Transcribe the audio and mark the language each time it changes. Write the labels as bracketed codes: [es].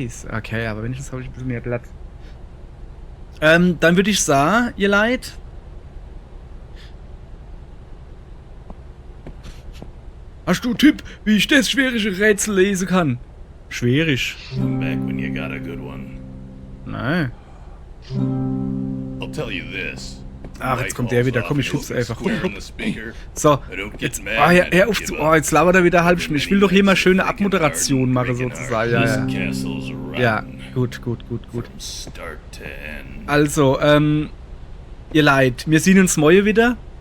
[de] Okay, aber wenigstens habe ich ein bisschen mehr Platz. Dann würde ich sagen, ihr Leid. Hast du einen Tipp, wie ich das schwierige Rätsel lesen kann? Schwierig. [en] Back when you got a good one. [de] Nein. [en] I'll tell you this. [de] Ach, jetzt kommt der wieder. Komm, ich schub's einfach. So, jetzt. Jetzt labert er wieder halb Stunde. Ich will doch hier mal schöne Abmoderation machen, sozusagen. Ja. Gut. Also, ihr Leid, wir sehen uns morgen wieder.